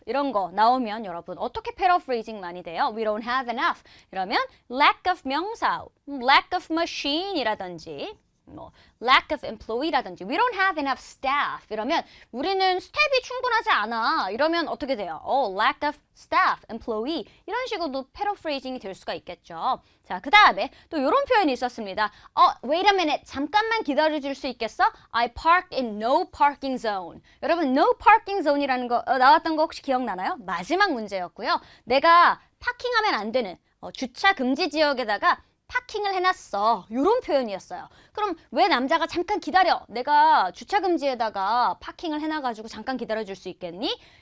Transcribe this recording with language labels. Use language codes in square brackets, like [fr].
[ko] 이런 거 나오면 여러분 어떻게 paraphrasing 많이 돼요? [en] We don't have enough. [ko] 이러면 lack of 명사, [en] lack of machine [ko] 이라든지 [en] lack of employee [ko] 라든지 [en] we don't have enough staff [ko] 이러면 우리는 스텝이 충분하지 않아 이러면 어떻게 돼요? [en] lack of staff, employee [ko] 이런 식으로도 paraphrasing이 될 수가 있겠죠. 자, 그 다음에 또 이런 표현이 있었습니다. [en] wait a minute, [ko] 잠깐만 기다려줄 수 있겠어? [en] I parked in no parking zone. [ko] 여러분 no parking zone이라는 거 나왔던 거 혹시 기억나나요? 마지막 문제였고요. 내가 파킹하면 안 되는 주차 금지 지역에다가 파킹을 해놨어. 이런 표현이었어요. 그럼 왜 남자가 잠깐 기다려? 내가 주차금지에다가 파킹을 해놔가지고 잠깐 기다려줄 수 있겠니?